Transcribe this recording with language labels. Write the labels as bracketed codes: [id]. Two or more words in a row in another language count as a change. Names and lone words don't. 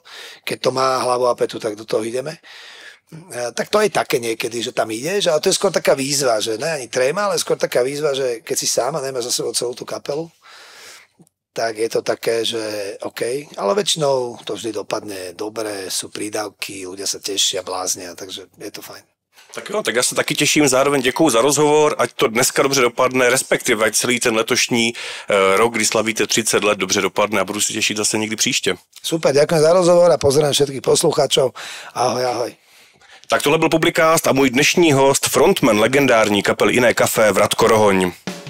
[sk] Keď to má hlavu a petu, tak do toho ideme. Tak to je také niekedy, že tam ideš, ale to je skôr taká výzva, že ne ani tréma, ale skôr taká výzva, že keď si sám a nemáš za sebou celú tú kapelu, tak je to také, že OK, ale väčšinou to vždy dopadne dobre, sú prídavky, ľudia sa tešia, bláznia, takže je to fajn. [cs] Tak jo, tak já se taky těším, zároveň děkuju za rozhovor, ať to dneska dobře dopadne, respektive ať celý ten letošní rok, kdy slavíte 30 let, dobře dopadne a budu si těšit zase někdy příště. [sk] Super, ďakujem za rozhovor a pozdravím všetkých poslucháčov. Ahoj, ahoj. [cs] Tak tohle byl Publicast a můj dnešní host, frontman legendární kapely Iné Café Vratko Rohoň.